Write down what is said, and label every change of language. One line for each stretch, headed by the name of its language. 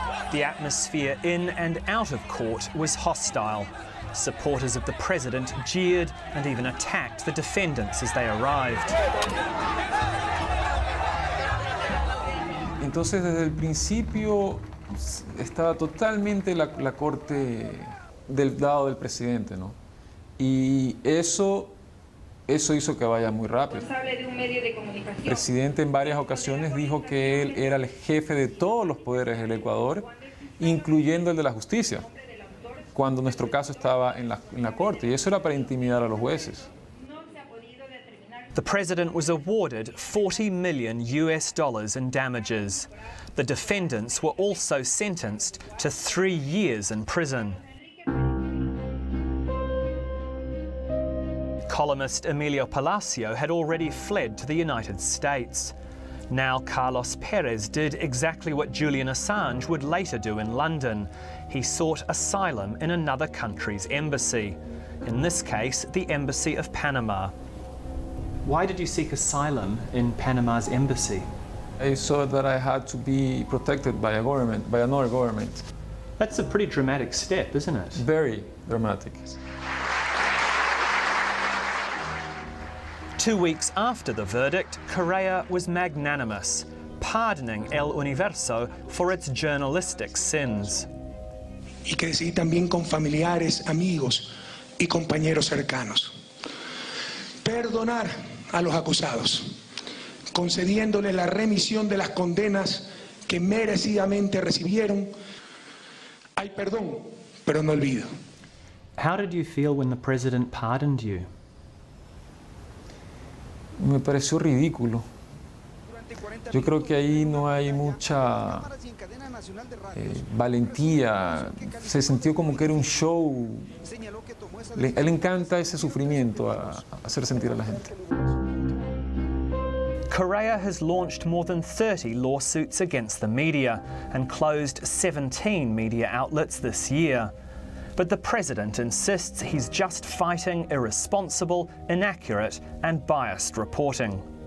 English: The atmosphere in and out of court was hostile. Supporters of the president jeered and even attacked the defendants as they arrived.
Spanish: Entonces, desde el principio estaba totalmente la corte del lado del presidente, ¿no? Y eso hizo que vaya muy rápido. El presidente en varias ocasiones dijo que él era el jefe de todos los poderes del Ecuador, incluyendo el de la justicia, cuando nuestro caso estaba en la corte, y eso era para intimidar a los jueces.
English: The president was awarded $40 million in damages. The defendants were also sentenced to 3 years in prison. Columnist Emilio Palacio had already fled to the United States. Now Carlos Perez did exactly what Julian Assange would later do in London. He sought asylum in another country's embassy. In this case, the Embassy of Panama. Why did you seek asylum in Panama's embassy? I saw that I had to be protected by another government. That's a pretty dramatic step, isn't it? Very dramatic. 2 weeks after the verdict, Correa was magnanimous, pardoning El Universo for its journalistic sins.
Spanish: Y crecí también con familiares, amigos y compañeros cercanos. Perdonar a los acusados, concediéndole la remisión de las condenas que merecidamente recibieron. Hay perdón, pero no olvido.
English: How did you feel when the president pardoned you?
Spanish: Me pareció ridículo. Yo creo que ahí no hay mucha valentía. Se sintió como que era un show. Él encanta ese sufrimiento, a hacer sentir a la gente.
English: Correa has launched more than 30 lawsuits against the media and closed 17 media outlets this year. But the president insists he's just fighting irresponsible, inaccurate and biased reporting.